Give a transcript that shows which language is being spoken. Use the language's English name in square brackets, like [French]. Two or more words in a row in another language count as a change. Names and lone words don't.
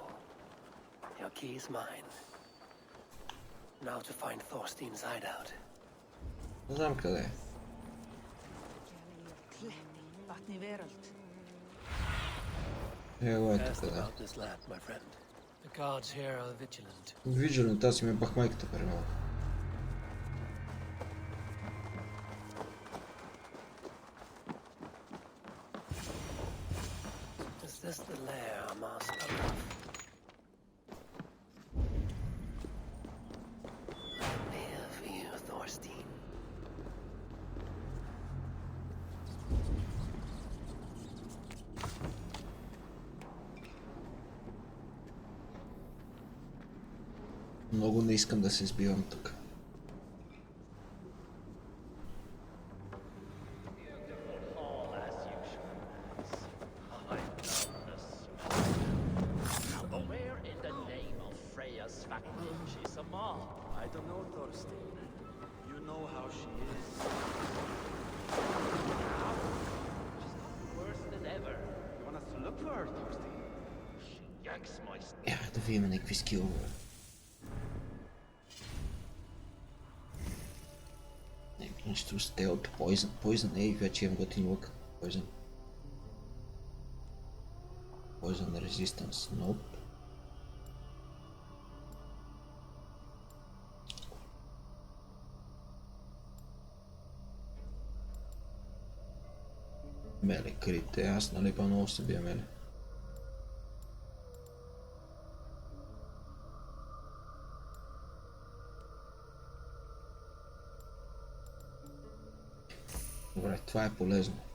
[English] Your key is mine. Now to find Thorstein's hideout. [Bulgarian] Не знам къде е. Его е [English] Ask [Bulgarian] тук, да. [English] about this land, my friend. The guards here are vigilant. Vigilant, [Bulgarian] аз си ме бах майката преди малко. [English] Is this the lair Amar spoke of? I'm here for you, Thorstein. [Bulgarian] Много не искам да се сбивам тук. [English] Where in the name of Freya's faction is Amar? I don't know, Thorstein. You know how she is. Worse than ever. You want us to look for her, Thorstein? She yanks my [Bulgarian] Да видим някакви скилове. Нещо стелт, poison. Poison, ей, вече имам готин лук. Poison. [English] Poison resistance, nope. [Bulgarian] Меле, крите, аз нали по-много се бия меле. Добре, това е полезно.